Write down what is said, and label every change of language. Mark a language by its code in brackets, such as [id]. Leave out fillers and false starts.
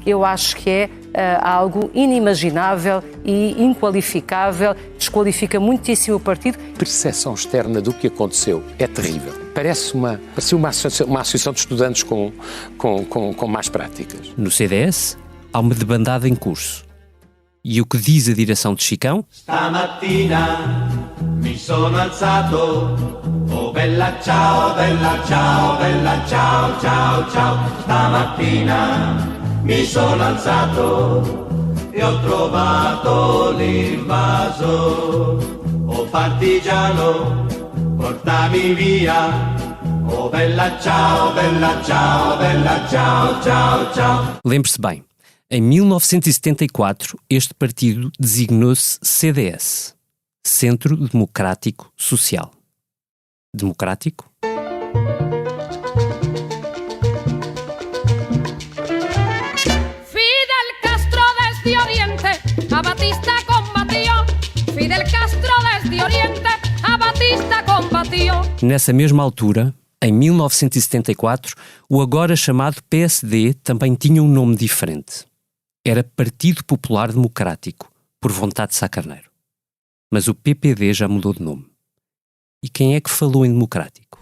[pt] Eu acho que é algo inimaginável e inqualificável, desqualifica muitíssimo o partido. A percepção externa do que aconteceu é terrível. Parece uma associação de estudantes com más práticas. No CDS, há uma debandada em curso. E o que diz a direção de Chicão? [it] Stamattina mi sono alzato, oh bella ciao, bella ciao, bella ciao, ciao, ciao. Stamattina mi sono alzato e ho trovato l'invaso, oh partigiano, portami via. Oh bella ciao, bella ciao, bella ciao, ciao, ciao. [pt] Lembre-se bem, em 1974 este partido designou-se CDS, Centro Democrático Social. Democrático? [es] Fidel Castro desde Oriente, a Batista combatió. Fidel Castro desde Oriente, a Batista combatió. [pt] Nessa mesma altura, em 1974, o agora chamado PSD também tinha um nome diferente. Era Partido Popular Democrático, por vontade de Sá Carneiro. Mas o PPD já mudou de nome. E quem é que falou em democrático?